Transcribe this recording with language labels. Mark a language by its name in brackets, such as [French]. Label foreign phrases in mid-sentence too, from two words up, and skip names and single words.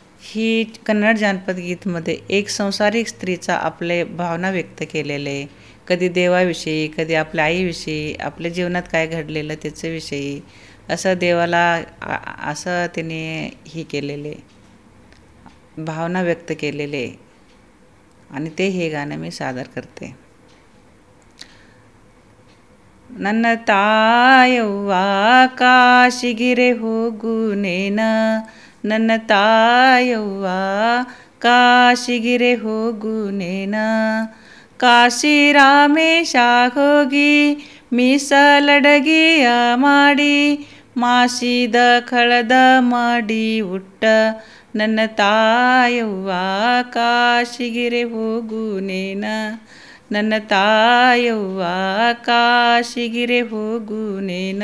[Marathi] ही कन्नड जानपद गीतमध्ये एक संसारिक स्त्रीचा आपले भावना व्यक्त केलेले, कधी देवाविषयी, कधी आपल्या आईविषयी, आपल्या जीवनात काय घडलेलं त्याच्याविषयी, असं देवाला असं त्याने ही केलेले भावना व्यक्त केलेले, आणि ते हे गाणं मी सादर करते. [Kannada] ನನ್ನ ತಾಯವ್ವ ಕಾಶಿಗಿರೆ ಹೋಗುನೇನ, ನನ್ನ ತಾಯವ್ವ ಕಾಶಿಗಿರೆ ಹೋಗುನೇನ. ಕಾಶಿ ರಾಮೇಶ ಹೋಗಿ ಮೀಸಲಡಗಿಯ ಮಾಡಿ, ಮಾಸಿದ ಕಳದ ಮಾಡಿ ಉಟ್ಟ ನನ್ನ ತಾಯವ್ವ ಕಾಶಿಗಿರೆ ಹೋಗುನೇನ, ನನ್ನ ತಾಯವ್ವ ಕಾಶಿಗಿರೆ ಹೋಗುನೇನ.